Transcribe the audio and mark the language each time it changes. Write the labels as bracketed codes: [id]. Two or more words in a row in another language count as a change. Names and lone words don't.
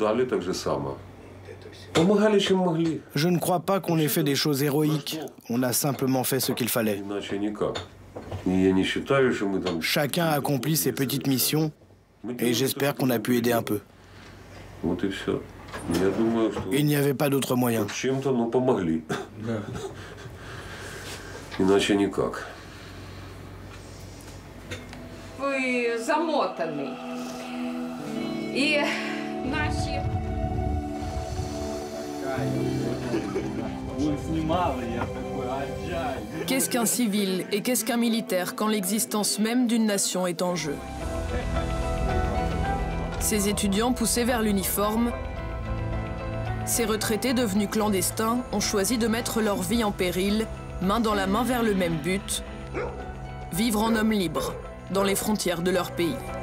[fr] Je ne crois pas qu'on ait fait des choses héroïques. On a simplement fait ce qu'il fallait. Chacun a accompli ses petites missions et j'espère qu'on a pu aider un peu. Il n'y avait pas d'autre moyen. [uk] Ви замотаний. І наші... [fr] Qu'est-ce qu'un civil et qu'est-ce qu'un militaire quand l'existence même d'une nation est en jeu? Ces étudiants poussés vers l'uniforme, ces retraités devenus clandestins ont choisi de mettre leur vie en péril, main dans la main vers le même but, vivre en hommes libres, dans les frontières de leur pays.